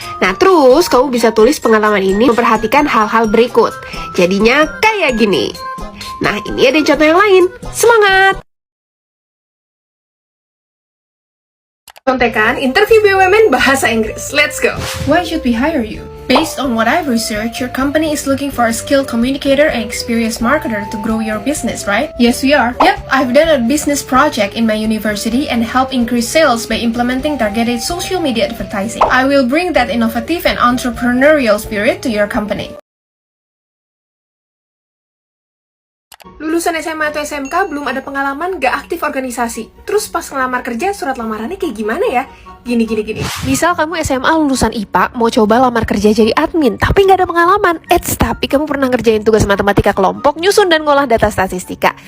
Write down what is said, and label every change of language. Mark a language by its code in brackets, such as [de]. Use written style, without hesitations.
[id] Nah, terus kamu bisa tulis pengalaman ini memperhatikan hal-hal berikut. Jadinya kayak gini. Nah, ini ada contoh yang lain. Semangat! Contekan interview BUMN bahasa Inggris. [en] Let's go. Why should we hire you? Based on what I've researched, your company is looking for a skilled communicator and experienced marketer to grow your business, right? Yes, we are. Yep, I've done a business project in my university and helped increase sales by implementing targeted social media advertising. I will bring that innovative and entrepreneurial spirit to your company. [id] Lulusan SMA atau SMK, belum ada pengalaman, gak aktif organisasi. Terus pas ngelamar kerja, surat lamarannya kayak gimana ya? Gini. Misal kamu SMA lulusan IPA, mau coba lamar kerja jadi admin, tapi gak ada pengalaman. Tapi kamu pernah ngerjain tugas matematika kelompok, nyusun dan ngolah data statistika.